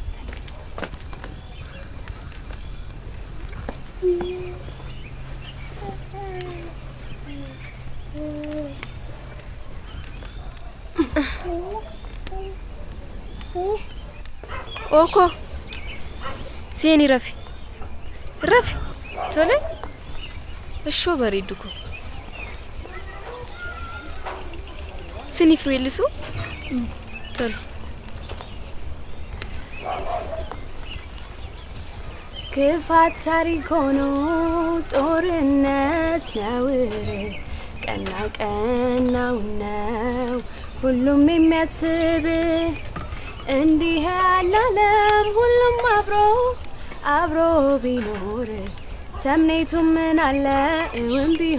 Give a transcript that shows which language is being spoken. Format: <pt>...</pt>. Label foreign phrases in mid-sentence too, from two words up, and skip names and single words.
<om>Oko. Seeni rafi. Rafi. Tole. Ashoo bareedu ko. Siniif weellisu? Tole.</om> <am>ክፋት ታሪክ ሆኖ ጦርነት ነው ቀና ቀናው ነው ሁሉም የሚያስብ እንዲህ ያላለም ሁሉም አብሮ ቢኖር ተምኔቱ ምን አለ እውን</am>